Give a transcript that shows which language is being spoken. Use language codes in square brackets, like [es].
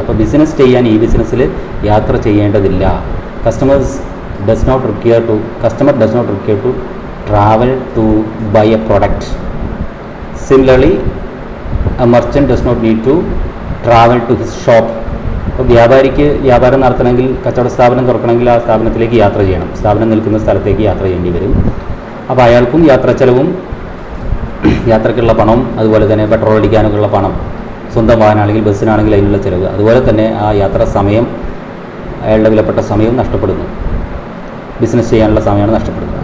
[ml] അപ്പോൾ ബിസിനസ് ചെയ്യാൻ ഈ ബിസിനസ്സിൽ യാത്ര ചെയ്യേണ്ടതില്ല. [en] Customer does not require to travel to buy a product. Similarly, a merchant does not need to travel to his shop. [ml] അപ്പോൾ വ്യാപാരിക്ക് വ്യാപാരം നടത്തണമെങ്കിൽ, കച്ചവട സ്ഥാപനം തുറക്കണമെങ്കിൽ ആ സ്ഥാപനത്തിലേക്ക് യാത്ര ചെയ്യണം, സ്ഥാപനം നിൽക്കുന്ന സ്ഥലത്തേക്ക് യാത്ര ചെയ്യേണ്ടി വരും. അപ്പോൾ അയാൾക്കും യാത്രാ ചെലവും യാത്രയ്ക്കുള്ള പണവും അതുപോലെ തന്നെ പെട്രോൾ അടിക്കാനൊക്കെയുള്ള പണം സ്വന്തം വാഹനമാണെങ്കിൽ ബസ്സിനാണെങ്കിൽ അതിനുള്ള ചിലവ്, അതുപോലെ തന്നെ ആ യാത്രാ സമയം, അയാളുടെ വിലപ്പെട്ട സമയവും നഷ്ടപ്പെടുന്നു, ബിസിനസ് ചെയ്യാനുള്ള സമയമാണ് നഷ്ടപ്പെടുന്നത്.